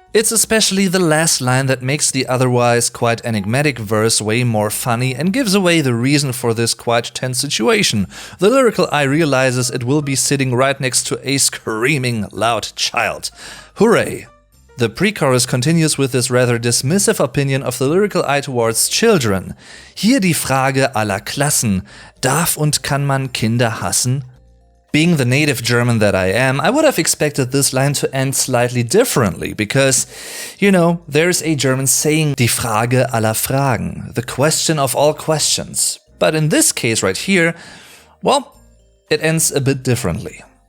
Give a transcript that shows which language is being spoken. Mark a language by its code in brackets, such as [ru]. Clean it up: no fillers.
[en] It's especially the last line that makes the otherwise quite enigmatic verse way more funny and gives away the reason for this quite tense situation. The lyrical I realizes it will be sitting right next to a screaming loud child. Hooray! The pre-chorus continues with this rather dismissive opinion of the lyrical I towards children. [de] Hier die Frage aller Klassen, darf und kann man Kinder hassen? [en] Being the native German that I am, I would have expected this line to end slightly differently, because, you know, there's a German saying, [de] die Frage aller Fragen, [en] the question of all questions. But in this case right here, well, it ends a bit differently.